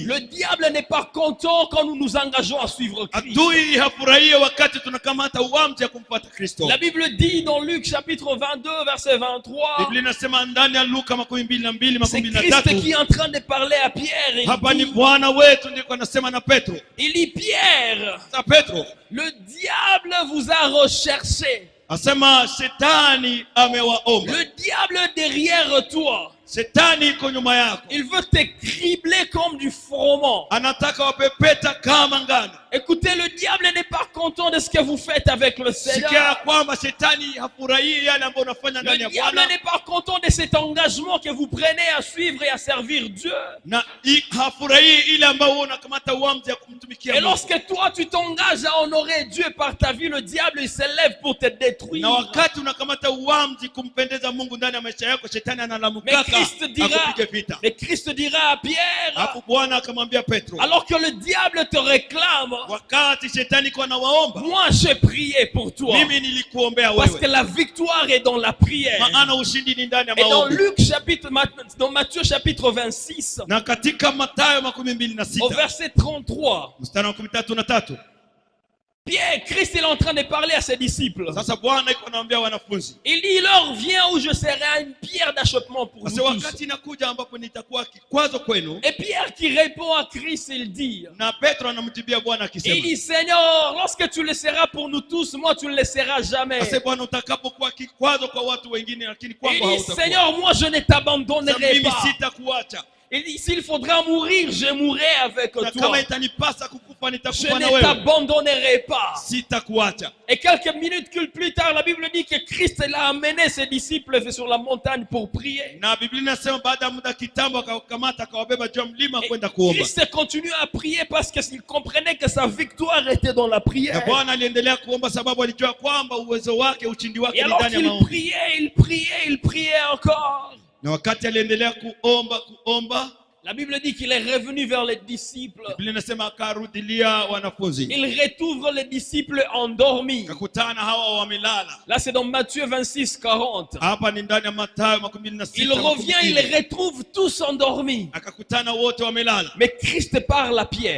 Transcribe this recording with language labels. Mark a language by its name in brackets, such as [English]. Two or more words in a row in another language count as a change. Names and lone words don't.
[French] Le diable n'est pas content quand nous nous engageons à suivre Christ. [Swahili] Adui hafurahie wakati tunakamata uamuzi ya kumfuata Kristo. [French] La Bible dit dans Luc chapitre 22, verset 23, [Swahili] Biblia inasema ndani ya Luka 22, [French] c'est 23. Christ qui est en train de parler à Pierre. [Swahili] Hapa ni [French] Il dit, [Swahili] Bwana wetu ndiko anasema na Petro. [French] il dit, Pierre, [Swahili] Sasa Petro [French] le diable vous a recherché. [Swahili] asema shetani amewaomba. [French] Le diable derrière toi. [Swahili] Shetani iko nyuma yako. [French] Il veut te cribler comme du froment. [Swahili] Anataka wapepeta kama ngano. [French] Écoutez, le diable n'est pas content de ce que vous faites avec le [Swahili] Sikia [French] Seigneur. [Swahili] kwamba shetani hafurahii yale ambayo unafanya ndani [French] Le [Swahili] ya [French] diable [Swahili] Bwana. [French] n'est pas content de cet engagement que vous prenez à suivre et à servir Dieu. [Swahili] Na hafurahii ile ambayo unakamata uamuzi ya kumtumikia [French] Et [Swahili] Mungu. [French] lorsque toi tu t'engages à honorer Dieu par ta vie, le diable il se lève pour te détruire. [Swahili] Na wakati unakamata uamuzi kumpendeza Mungu ndani ya maisha yako, shetani [French] Mais [Swahili] analamukaka [French] Christ dira, [Swahili] akupige vita. [French] mais Christ dira à Pierre, [Swahili] Hapo Bwana akamwambia Petro, [French] alors que le diable te réclame, [Swahili] wakati shetani kwa nawaomba, [French] moi j'ai prié pour toi. [Swahili] mimi nilikuombea [French] Parce que [Swahili] wewe. [French] la victoire est dans la prière. [Swahili] Maana ushindi ni ndani ya [French] Et dans [Swahili] maombi. [French] dans Matthieu chapitre 26, [Swahili] Na katika Mathayo [French] au [Swahili] 26 [French] verset 33, [Swahili] mstari wa 13, [French] Pierre, Christ est en train de parler à ses disciples. [Swahili] sasa Bwana iko anaambia wanafunzi, [French] Il dit, l'heure vient où je serai une pierre d'achoppement pour vous [Swahili] sasa [French] tous. [Swahili] wakati inakuja ambapo nitakuwa kikwazo kwenu. [French] Et Pierre qui répond à Christ, il dit, [Swahili] Na Petro anamjibia Bwana [French] il [Swahili] akisema, [French] dit, Seigneur, lorsque tu le seras pour nous tous, moi tu ne le seras jamais. [Swahili] sasa Bwana utakapokuwa kikwazo kwa watu wengine, lakini [French] Il [Swahili] kwangu [French] dit, [Swahili] hautakuwa. [French] Seigneur, moi je ne [Swahili] Sasa [French] t'abandonnerai [Swahili] mimi [French] pas. [Swahili] sitakuacha. [French] Il dit, s'il faudra mourir, je mourrai avec [Swahili] Na [French] toi. [Swahili] kama itanipasa kukufa [French] Je [Swahili] nitakufa na [French] ne [Swahili] wewe. [French] t'abandonnerai pas. [Swahili] Sitakuacha. [French] Et quelques minutes plus tard, la Bible dit que Christ a amené ses disciples sur la montagne pour prier. [Swahili] Na Biblia inasema baada ya muda kitambo akawakamata akawabeba juu ya mlima [French] Et [Swahili] kwenda kuomba. [French] Christ continue à prier parce qu'il comprenait que sa victoire était dans la [Swahili] Na [French] prière. [Swahili] Bwana aliendelea kuomba sababu alijua kwamba uwezo wake, ushindi wake [French] Et [Swahili] ni [French] alors [Swahili] ndani ya [French] qu'il [Swahili] maombi. [French] priait, il priait encore. [Swahili] Na wakati aliendelea kuomba, [French] La Bible dit qu'il est revenu vers les disciples. [Swahili] Biblia inasema akarudilia wanafunzi. [French] Il retrouve les disciples endormis. [Swahili] Akakutana hawa wamelala. [French] Là, c'est dans Matthieu 26, 40. [Swahili] Hapa ni ndani ya Mathayo 26. [French] Il revient, il retrouve tous endormis. [Swahili] Akakutana wote wamelala. [French] Mais Christ parle à Pierre.